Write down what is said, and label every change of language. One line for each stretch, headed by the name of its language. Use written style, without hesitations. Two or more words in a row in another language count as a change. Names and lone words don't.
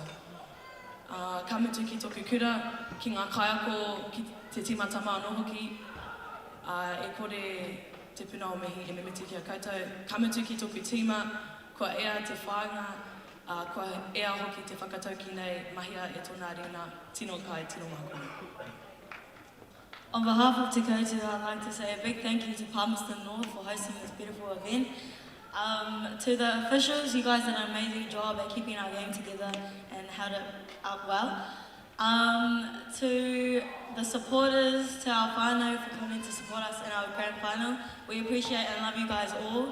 Māori: Ka mutu ki tōku kura, ki ngā kaiako, ki te tīmata mā nohoki, e kore te puna o mihi e me mutu ki a koutou. Ka mutu ki tōku tīma, kua ea te whāinga, kua ea hoki te whakatauki nei mahia e tōna arena, tino kai, tino mākona.
English: On behalf of Te Koutu, I'd like to say a big thank you to Palmerston North for hosting this beautiful event. To the officials, you guys did an amazing job at keeping our game together and held it up well. To the supporters, to our whānau for coming to support us in our grand final, we appreciate and love you guys all.